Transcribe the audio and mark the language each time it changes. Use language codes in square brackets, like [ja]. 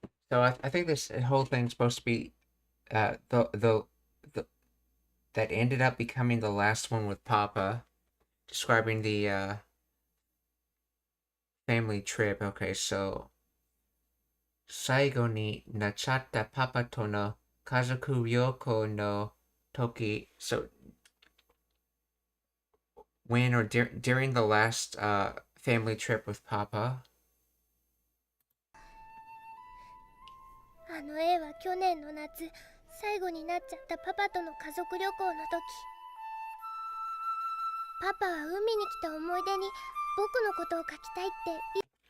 [en] So I think this whole thing's supposed to be the that ended up becoming the last one with Papa, describing the family trip. Okay, so [ja] 最後になっちゃったパパとの家族旅行の時. [en] So when or during the last family trip with Papa. [ja] あの絵は去年の夏、最後になっちゃったパパとの家族旅行の時、パパは海に来た思い出に僕のことを描きたいって